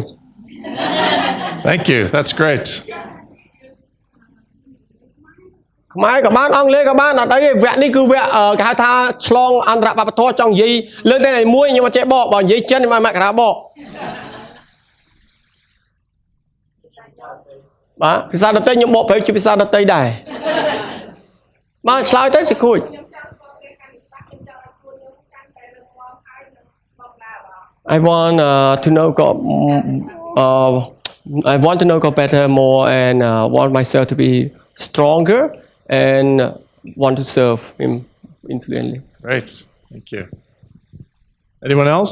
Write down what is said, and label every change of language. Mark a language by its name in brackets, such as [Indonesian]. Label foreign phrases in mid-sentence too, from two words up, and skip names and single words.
[English] Thank you. That's great. [Khmer] ខ្មែរក៏បានអង់គ្លេសក៏បានអត់អីទេវគ្គនេះគឺវគ្គគេហៅថាឆ្លងអន្តរវប្បធម៌ចង់និយាយលើកតែមួយខ្ញុំអត់ចេះបកបើនិយាយចិនខ្ញុំមកកណ្ដាលបកបាទភាសាដទៃខ្ញុំបកប្រែជាភាសាដទៃដែរបាទឆ្លើយទៅសិគួយ [English] I want to know God I want to know God better more and want myself to be stronger and want to serve him influently Great. Thank you. Anyone else?